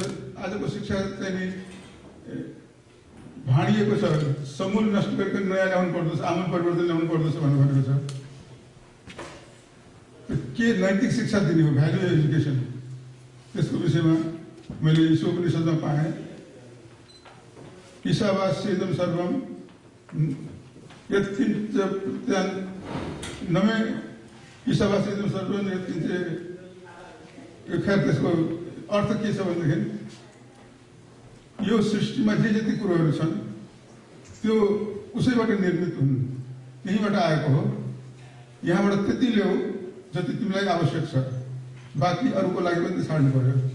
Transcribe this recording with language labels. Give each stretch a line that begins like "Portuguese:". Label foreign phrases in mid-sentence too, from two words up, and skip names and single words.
Nepali: आजको शिक्षा चाहिँ नि भाँडिएको छ, समूल नष्ट गरिकन नयाँ ल्याउनु पर्दछ, आमूल परिवर्तन ल्याउनु पर्दछ भनेर भनेको छ। के नैतिक शिक्षा दिने हो,
English: value education,
Nepali: त्यसको विषयमा मैले ईशोपनिषदमा पाएँ।
Sanskrit: ईशावास्येदं सर्वं यत्किञ्च
Nepali: नमे यी सभासद सर्वजन खैर त्यसको अर्थ के छ भनेदेखि यो सृष्टिमा जे जति कुरोहरू छन् त्यो उसैबाट निर्मित हुन्, त्यहीँबाट आएको हो। यहाँबाट त्यति ल्याऊ जति तिमीलाई आवश्यक छ, बाँकी अरूको लागि पनि छाड्नु पर्यो।